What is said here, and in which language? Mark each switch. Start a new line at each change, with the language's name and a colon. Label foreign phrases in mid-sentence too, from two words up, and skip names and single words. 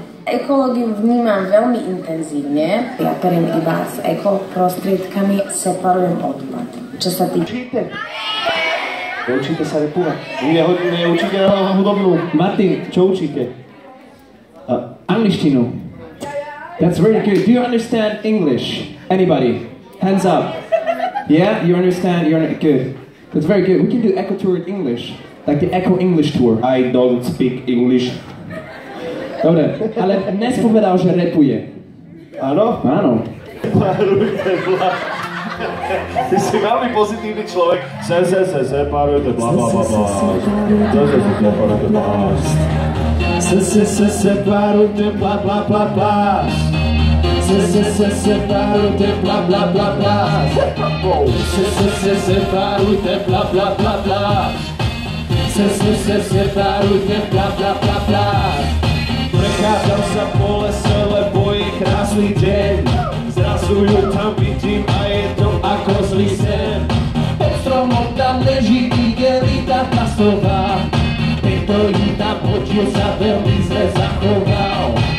Slovak: Ekológiu vnímam veľmi intenzívne. Ja periem iba s ekoprostriedkami, separujem odpad. Čo sa týka... Učíte sa repovať? Neučíte na hudobnú. Martin, čo učíte? Angličtinu.
English: That's very good. Do you understand English? Anybody? Hands up. Yeah, you understand? You're good. That's very good. We can do Echo Tour in English. Like the Echo English Tour. I don't speak English.
Slovak: Dobre, ale dnes povedal, že rapuje. Áno? Áno. Ty si veľmi pozitívny človek. Separujte, bla bla bla bla. Separujte, bla bla bla bla. Separujte, bla bla bla bla. Separujte, bla bla bla bla. Separujte, bla bla bla bla. Prechádzam sa po lese, lebo je krásny deň. Zrazu ju tam vidím a je to ako zlý sen. Pod stromom tam leží igelita plastová. Petrolita počul sa veľmi zle zachoval.